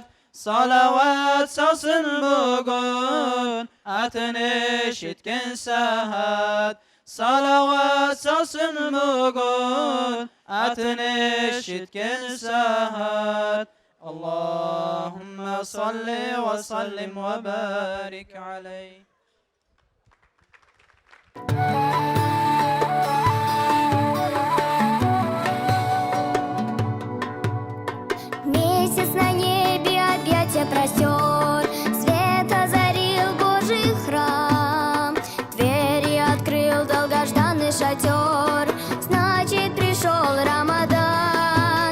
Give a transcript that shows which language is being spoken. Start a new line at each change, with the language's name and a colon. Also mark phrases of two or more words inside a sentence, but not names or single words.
Crimean Tatar: Salavat salsın bugün, atını işitken saat. Salavat salsın bugün, atını işitken saat.
Arabic: اللهم صل وسلم وبارك عليه.
Russian: Месяц на небе объятия простер, свет озарил Божий храм, двери открыл долгожданный шатер, значит пришел Рамадан.